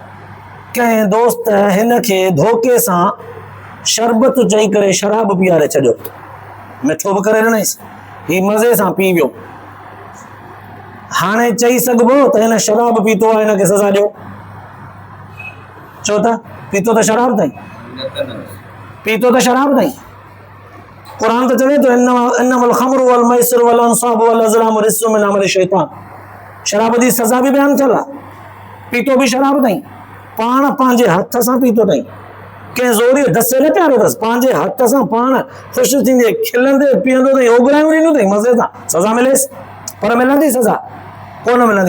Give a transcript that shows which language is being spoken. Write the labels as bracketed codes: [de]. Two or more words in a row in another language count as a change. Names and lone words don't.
[sd] कंहिं दोस्त हिनखे धोखे सां शरबत चई करे शराब पीआरे छॾियो, मिठो बि करे ॾिनईसि, ही मज़े सां पी वियो। हाणे चई सघिबो त हिन शराब पीतो आहे, हिनखे सज़ा ॾियो? छो त पीतो त शराब अथई, पीतो त शराब अथई। क़ुर त चवे थो, [ar] إنما الخمر والميسر والأنصاب والأزلام رجس من عمل الشيطان. [sd] शराब जी सज़ा बि बयानु थियल आहे। पीतो बि शराब अथई, पाण पंहिंजे हथ सां पीतो अथई, कंहिं ज़ोरी धसे न प्यारो अथसि, पंहिंजे हथ सां पाण ख़ुशि थींदे खिलंदे पीअंदो अथई, ओघरायूं ॾींदो अथई मज़े सां, सज़ा मिलेसि। पर मिलंदी सज़ा? कोन मिलंदी।